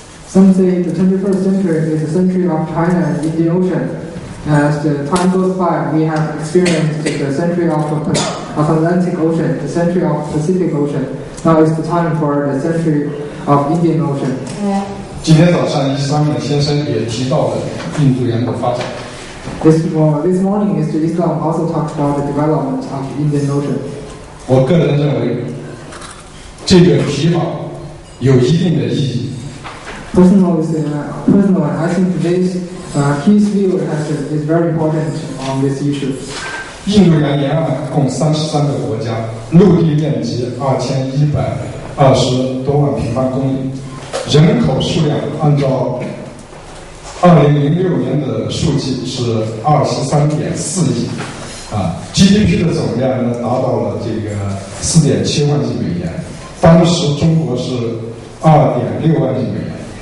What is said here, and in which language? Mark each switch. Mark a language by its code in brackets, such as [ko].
[en] Some say the 21st century is the century of China and Indian Ocean. As the time goes by, we have experienced the century of Atlantic Ocean, the century of Pacific Ocean. Now is the time for the century of Indian Ocean. [zh] 今天早上，伊斯兰先生也提到了印度洋的发展。 [en] This morning, Mr. Islam also talked about the development of Indian Ocean. [zh] 我个人认为，这个提法有一定的意义。 [en] Personally, I think his view is very important on this issue. [zh] 印度洋沿岸共33个国家，陆地面积2120多万平方公里，人口数量按照 2006年的数据是23.4亿，GDP 的总量呢达到了这个4.7万亿美元，当时中国是2.6万亿美元。